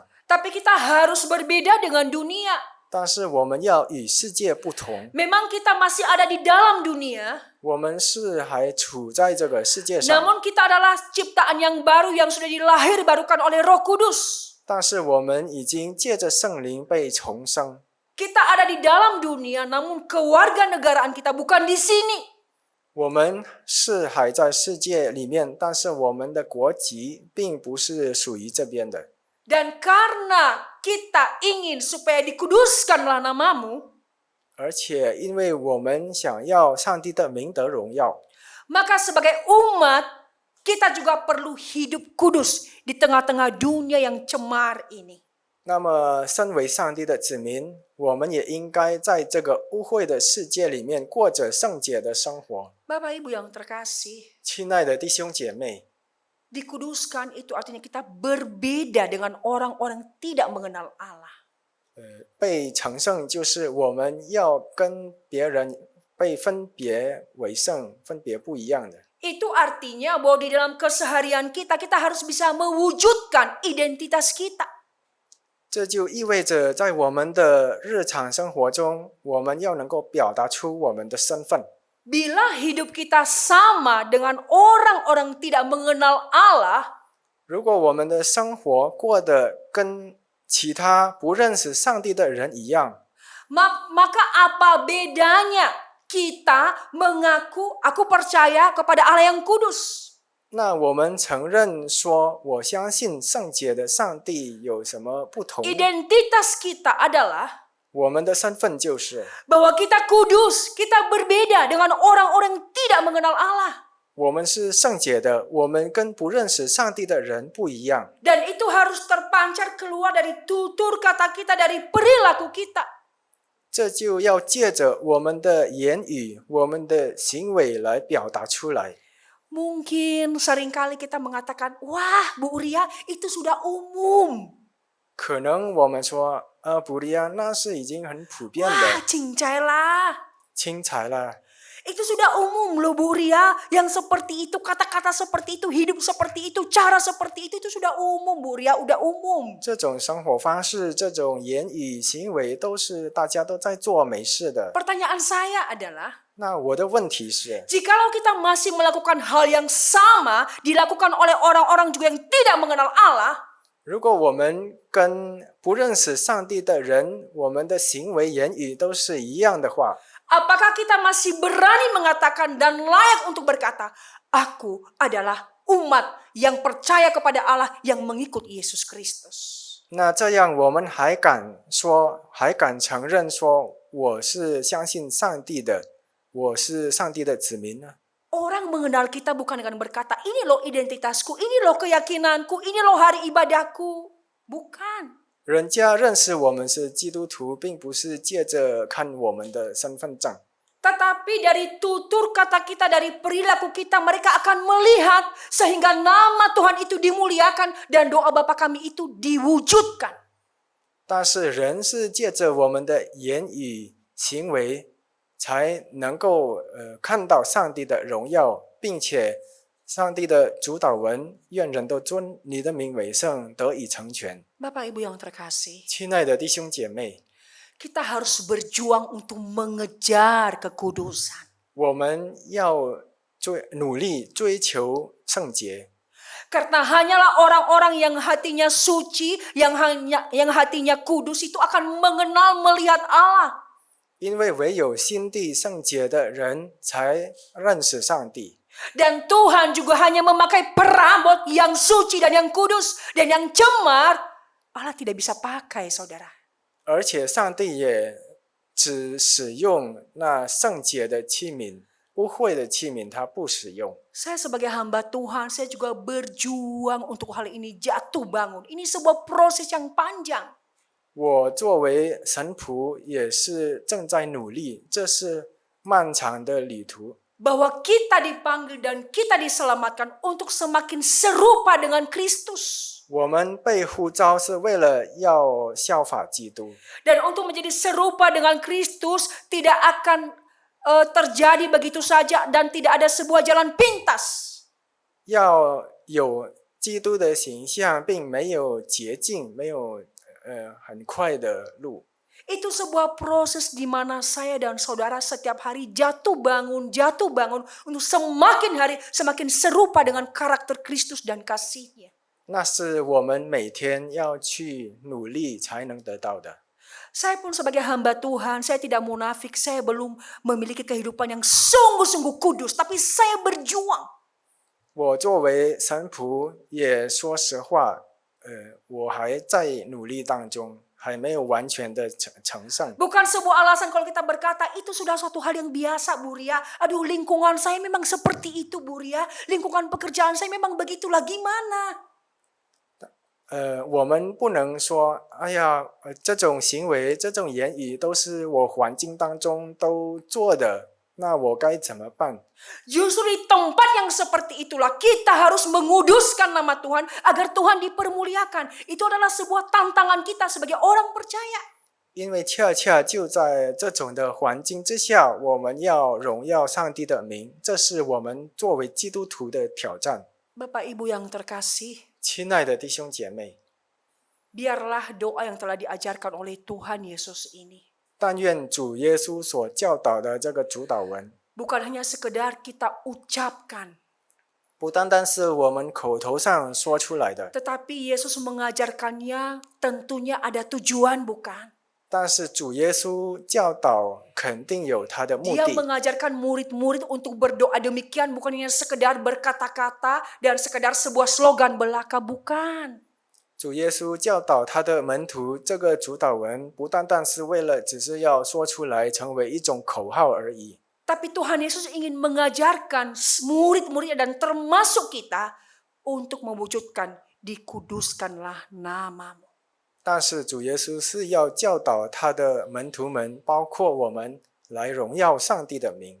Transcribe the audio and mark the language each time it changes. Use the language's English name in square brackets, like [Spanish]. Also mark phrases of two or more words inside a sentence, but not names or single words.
[Indonesian] tapi kita harus berbeda dengan dunia. [Chinese] 但是我们要与世界不同。 [Indonesian] Memang kita masih ada di dalam dunia, [Chinese] 我们是还处在这个世界上， [Indonesian] namun kita adalah ciptaan yang baru yang sudah dilahirbarukan oleh Roh Kudus. [Chinese] 但是我们已经借着圣灵被重生。 [Indonesian] Kita ada di dalam dunia, namun kewarganegaraan kita bukan di sini. [Chinese] 我们是还在世界里面，但是我们的国籍并不是属于这边的。 [Indonesian] Dan karena kita ingin supaya dikuduskanlah namamu, [Chinese] 而且因为我们想要上帝的名得荣耀， [Indonesian] maka sebagai umat kita juga perlu hidup kudus di tengah-tengah dunia yang cemar ini. [Chinese] 那么身为上帝的子民，我们也应该在这个污秽的世界里面过着圣洁的生活。 [Indonesian] Bapak Ibu yang terkasih, [Chinese] 亲爱的弟兄姐妹， [Indonesian] dikuduskan itu artinya kita berbeda dengan orang-orang tidak mengenal Allah. [Chinese] 被成圣就是我们要跟别人被分别为圣，分别不一样的。 [Indonesian] Itu artinya bahwa di dalam keseharian kita harus bisa mewujudkan identitas kita. [Chinese] 这就意味着在我们的日常生活中，我们要能够表达出我们的身份。 [Indonesian] Bila hidup kita sama dengan orang-orang tidak mengenal Allah, [Chinese] 如果我们的生活过得跟其他不认识上帝的人一样， [Indonesian] maka apa bedanya kita mengaku aku percaya kepada Allah yang kudus? [Chinese] 那我们承认说我相信圣洁的上帝有什么不同？ [Indonesian] Identitas kita adalah [Chinese] 我们的身份就是 [Indonesian] bahwa kita kudus, kita berbeda dengan orang-orang yang tidak mengenal Allah. [Chinese] 我们是圣洁的，我们跟不认识上帝的人不一样。 [Indonesian] Dan itu harus terpancar keluar dari tutur kata kita, dari perilaku kita. [Chinese] 这就要借着我们的言语、我们的行为来表达出来。 [Indonesian] Mungkin seringkali kita mengatakan, wah Bu Uria itu sudah umum. [Chinese] 可能我们说，不利亚那是已经很普遍 [Indonesian] Wah [Chinese] 的， [Indonesian] cincai lah. [Chinese] 轻才了。 [Indonesian] Itu sudah umum loh Bu Uria. Yang seperti itu, kata-kata seperti itu, hidup seperti itu, cara seperti itu sudah umum Bu Uria, udah umum. [Chinese] 这种生活方式、这种言语行为，都是大家都在做没事的。 [Indonesian] Pertanyaan saya adalah, [Chinese] 那我的问题是， [Indonesian] jikalau kita masih melakukan hal yang sama dilakukan oleh orang-orang juga yang tidak mengenal Allah, [Chinese] 如果我们跟不认识上帝的人，我们的行为言语都是一样的话， [Indonesian] apakah kita masih berani mengatakan dan layak untuk berkata, aku adalah umat yang percaya kepada Allah yang mengikut Yesus Kristus? [Chinese] 那这样我们还敢说，还敢承认说我是相信上帝的，我是上帝的子民呢？ [Indonesian] Orang mengenal kita bukan dengan berkata, ini loh identitasku, ini loh keyakinanku, ini loh hari ibadahku. Bukan. [Chinese] 人家认识我们是基督徒，并不是借着看我们的身份证， [Indonesian] Tetapi dari tutur kata kita, dari perilaku kita, mereka akan melihat sehingga nama Tuhan itu dimuliakan dan doa Bapa kami itu diwujudkan. [Chinese] 但是人是借着我们的言语行为，才能够看到上帝的荣耀，并且上帝的主导文，愿人都尊你的名为圣，得以成全。 [Indonesian] Bapak Ibu yang terkasih, [Chinese] 亲爱的弟兄姐妹， [Indonesian] kita harus berjuang untuk mengejar kekudusan. [Chinese] 我们要努力追求圣洁， [Indonesian] Karena hanyalah orang-orang yang hatinya suci, yang hatinya kudus itu akan mengenal, melihat Allah. [Chinese] 因为唯有心地圣洁的人才认识上帝。 [Indonesian] Dan Tuhan juga hanya memakai perabot yang suci dan yang kudus dan yang cemar. Allah tidak bisa pakai, saudara. [Chinese] 而且上帝也只使用那圣洁的器皿，污秽的器皿他不使用。 [Indonesian] Saya sebagai hamba Tuhan, saya juga berjuang untuk hal ini, jatuh bangun. Ini sebuah proses yang panjang. [Chinese] 我作为神仆也是正在努力，这是漫长的旅途。 [Indonesian] Bahwa kita dipanggil dan kita diselamatkan untuk semakin serupa dengan Kristus. [Chinese] 我们被呼召是为了要效法基督， [Indonesian] Dan untuk menjadi serupa dengan Kristus tidak akan terjadi begitu saja dan tidak ada sebuah jalan pintas. [Chinese] 要有基督的形象，并没有捷径，没有很快的路。 [Indonesian] Itu sebuah proses di mana saya dan saudara setiap hari jatuh bangun untuk semakin hari semakin serupa dengan karakter Kristus dan kasih-Nya. [Chinese] 那是我们每天要去努力才能得到的。 [Indonesian] Saya pun sebagai hamba Tuhan, saya tidak munafik, saya belum memiliki kehidupan yang sungguh-sungguh kudus, tapi saya berjuang. [Chinese] 我作为神仆也说实话，我还在努力当中，还没有完全的成圣。 [Indonesian] Bukan sebuah alasan kalau kita berkata itu sudah suatu hal yang biasa, Bu Ria. Aduh, lingkungan saya memang seperti itu, Bu Ria. Lingkungan pekerjaan saya memang begitulah, gimana? [Chinese] 我们不能说，哎呀，这种行为、这种言语都是我环境当中都做的，那我该怎么办？ [Indonesian] Justru di tempat yang seperti itulah kita harus menguduskan nama Tuhan agar Tuhan dipermuliakan. Itu adalah sebuah tantangan kita sebagai orang percaya. [Chinese] 因为恰恰就在这种的环境之下，我们要荣耀上帝的名，这是我们作为基督徒的挑战。 [Indonesian] Bapak Ibu yang terkasih, [Chinese] 亲爱的弟兄姐妹， [Indonesian] biarlah doa yang telah diajarkan oleh Tuhan Yesus ini [Chinese] 但愿主耶稣所教导的这个主导文， [Indonesian] bukan hanya sekedar kita ucapkan, [Chinese] 不单单是我们口头上说出来的， [Indonesian] tetapi Yesus mengajarkannya tentunya ada tujuan, bukan? [Chinese] 但是主耶稣教导肯定有他的目 [Indonesian] Dia [Chinese] 的。 [Indonesian] mengajarkan murid-murid untuk berdoa demikian bukan hanya sekedar berkata-kata dan sekedar sebuah slogan belaka, bukan. [Chinese] 主耶稣教导他的门徒，这个主导文不单单是为了只是要说出来成为一种口号而已， [Indonesian] Tapi Tuhan Yesus ingin mengajarkan murid-muridnya dan termasuk kita untuk mewujudkan dikuduskanlah namamu. [Chinese] 但是主耶稣是要教导他的门徒们，包括我们，来荣耀上帝的名。